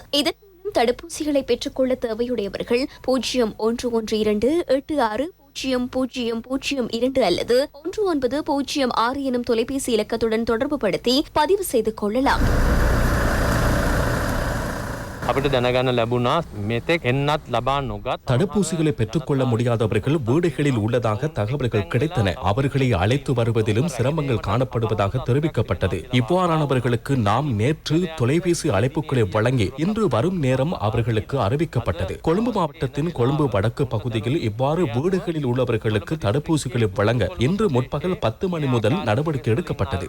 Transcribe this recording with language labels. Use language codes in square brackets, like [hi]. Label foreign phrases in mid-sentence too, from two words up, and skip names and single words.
[ta] இதன் தடுப்பூசிகளை பெற்றுக்கொள்ள தேவையுடையவர்கள் 0112860002 அல்லது 1906 எனும் தொலைபேசி இலக்கத்துடன் தொடர்பு படுத்தி பதிவு செய்து கொள்ளலாம். [si] අපිට දැනගන්න ලැබුණා මෙතෙක් එන්නත් ලබා නොගත් [ta] தடுப்பூசிகளை பெற்றுக்கொள்ள முடியாதவர்கள் வீடுகளில் உள்ளதாக தகவல்கள் கிடைத்தன. அவர்களை அழைத்து வருவதிலும் சிரமங்கள் காணப்படுவதாக தெரிவிக்கப்பட்டது. இவ்வாறானவர்களுக்கு நாம் நேற்று தொலைபேசி அழைப்புகளை வழங்கி இன்று வரும் நேரம் அவர்களுக்கு அறிவிக்கப்பட்டது. கொழும்பு மாவட்டத்தின் கொழும்பு வடக்கு பகுதியில் இவ்வாறு வீடுகளில் உள்ளவர்களுக்கு தடுப்பூசிகளை வழங்க இன்று முற்பகல் 10 மணி முதல் நடவடிக்கை எடுக்கப்பட்டது.